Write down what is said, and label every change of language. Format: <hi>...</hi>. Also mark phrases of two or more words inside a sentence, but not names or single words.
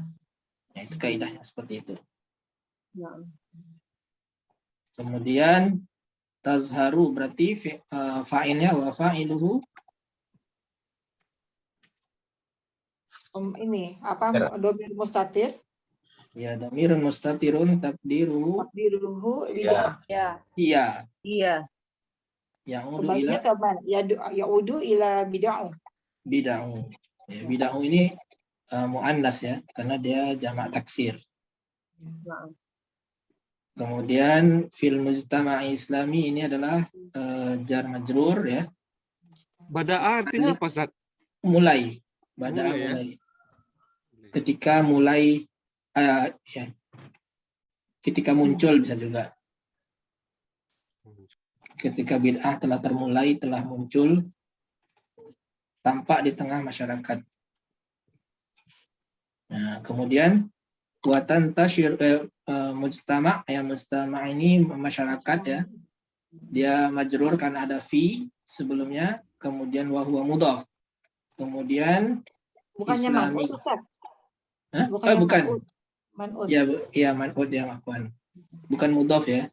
<id>Ya, itu kaidahnya seperti itu. Kemudian tazharu berarti fa'ilnya</id> <ar>wa fa'iluhu.</ar> <id>Ini apa</id> <ar>domir mustatir?</ar> <id>Ya,</id> <ar>dhamirun mustatirun takdiruhu. Takdiruhu</ar> <id>Iya. Iya. Iya. Yang</id> <ar>udu ila</ar> <id>Kebalikannya kapan? Ya</id> <ar>udu ila</ar> <id>bid'ah. bid'ah. Ya, bid'ah ini muannas ya, karena dia jamak taksir. Kemudian</id> <ar>fil mujtama'i islami</ar> <id>ini adalah jar majrur ya. Bada'a artinya apa, Ustaz? Mulai. Bada'a Mulai, ya? mulai. Ketika mulai ya. Ketika muncul bisa juga. Ketika bid'ah telah termulai, telah muncul, tampak di tengah masyarakat. Nah, kemudian buatan</id> <ar>tasyir mujtama,</ar> <id>ya mujtama ini masyarakat ya. Dia majrur karena ada fi sebelumnya, kemudian</id> <ar>wa huwa mudhaf.</ar> <id>Kemudian Bukannya Islami. man'ut, Ustaz? Bukan. Man'ut. Ya man'ut ya afwan. Bukan mudhaf ya.</id>